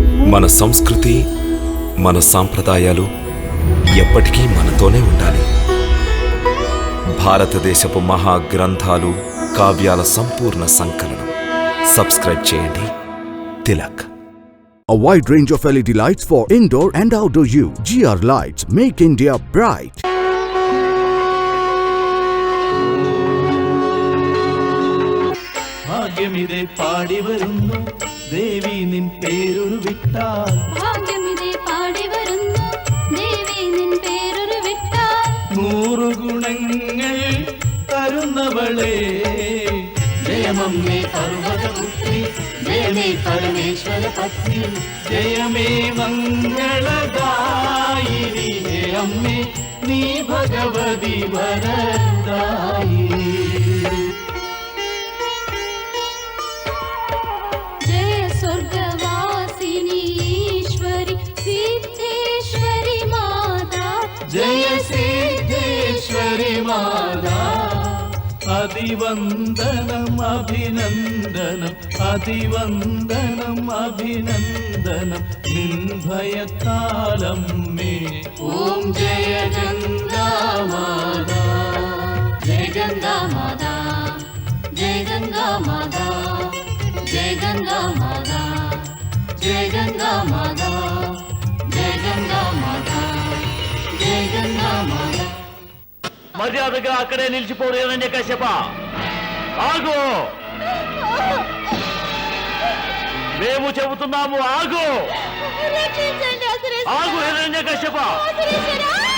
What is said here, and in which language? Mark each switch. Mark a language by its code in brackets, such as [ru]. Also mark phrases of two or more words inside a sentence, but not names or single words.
[te] మన సంస్కృతి, మన సాంప్రదాయాలు ఎప్పటికీ మనతోనే ఉండాలి. భారతదేశపు మహా గ్రంథాలు, కావ్యాల సంపూర్ణ సంకలనం. సబ్స్క్రైబ్ చేయండి. తిలక్. [en] A wide range of LED lights for indoor and outdoor use. GR Lights make India bright. [ml] ഭാഗ്യമിതേ പാടി വരുന്നു ദേവി നിൻ പേരൊരു വിട്ടാൽ. ഭാഗ്യമിതേ പാടി വരുന്നു ദേവി നിൻ പേരൊരു വിട്ടാൽ. 100 ഗുണങ്ങൾ തരുന്നവളേ ജയമമ്മേ പർവതപുത്രി, ജയമേ പരമേശ്വര പത്നി, ജയമേ മംഗളദായിനി, ഹേ അമ്മേ നീ ഭഗവതി വരദായിനി. [hi] जय स्वर्गवासिनी ईश्वरी सिद्धेश्वरी माता, जय सिद्धेश्वरी माता. [ml] അതിവന്ദനം അഭിനന്ദനം, അതിവന്ദനം അഭിനന്ദനം നിർഭയത്താലമ്മേ. ഓം ജയ ഗംഗാമാതാ, [hi] जय गंगा माता, जय गंगा माता, जय गंगा माता, जय गंगा माता, जय गंगा माता, जय गंगा माता. [te] మర్యాదగా అక్కడే నిలిచిపోడు హిరణ్యకశ్యప. ఆగు, మేము చెబుతున్నాము, ఆగు, రక్షించండి అసురేశ్వరా. ఆగు హిరణ్యకశ్యప. అసురేశ్వరా.